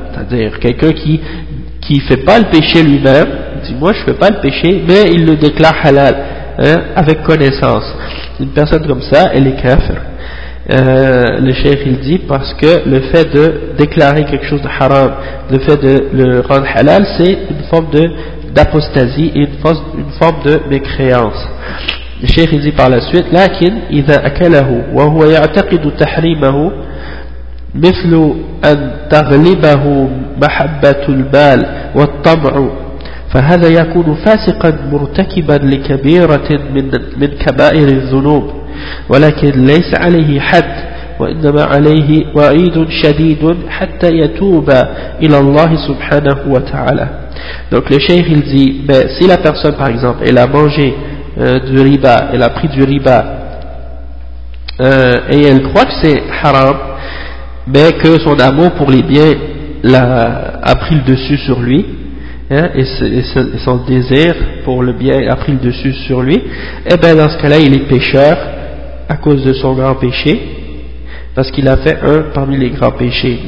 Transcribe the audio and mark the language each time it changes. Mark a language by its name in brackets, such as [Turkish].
[French] C'est-à-dire quelqu'un qui fait pas le péché lui-même, dit moi je fais pas le péché, mais il le déclare halal, hein, avec connaissance. Une personne comme ça, elle est kafir. Le cheikh il dit parce que le fait de déclarer quelque chose de haram, le fait de le rendre halal, c'est une forme d'apostasie et une forme de mécréance. Le cheikh il dit par la suite, [Arabic] لكن إذا أكله وهو يعتقد تحريمه مثل أن تغلبه محبة البال والطمع فهذا يكون فاسقا مرتكبا لكبيرة من كبائر الذنوب ولكن ليس عليه حد وإنما عليه وعيد شديد حتى يتوب إلى الله سبحانه وتعالى. [French] Donc le cheikh il dit, mais si la personne par exemple elle a mangé du riba, elle a pris du riba et elle croit que c'est haram, mais que son amour pour les biens a pris le dessus sur lui, hein, et son désir pour le bien a pris le dessus sur lui, et bien dans ce cas-là, il est pécheur à cause de son grand péché, parce qu'il a fait un parmi les grands péchés.